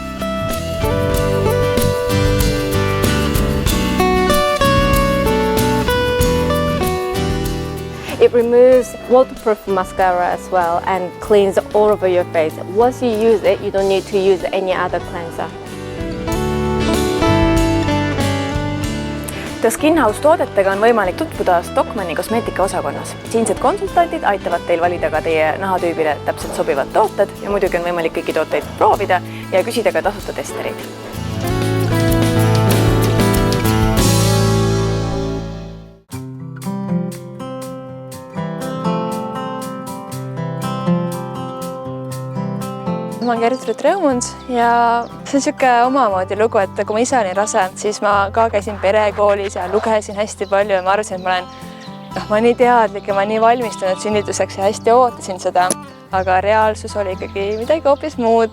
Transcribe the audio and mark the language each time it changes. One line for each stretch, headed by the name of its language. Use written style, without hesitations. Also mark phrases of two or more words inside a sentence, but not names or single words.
English: It removes waterproof mascara as well and cleans all over your face. Once you use it, you don't need to use any other cleanser.
Estonian: The Skin House toodetega on võimalik tutvuda Stockmanni kosmeetika osakonnas. Siinsed konsultandid aitavad teil valida ka teie nahatüübile täpselt sobivad tooted ja muidugi on võimalik kõiki tooteid proovida ja küsida ka tasuta testereid. Ma olen Gertrud Rõumund ja see on niisugune omamoodi lugu, et kui ma ise olin rase, siis ma ka käisin perekoolis ja lugesin hästi palju ja ma arvasin, et ma olen nii teadlik ja ma nii valmistunud sünnituseks ja hästi ootasin seda, aga reaalsus oli ikkagi midagi hoopis muud.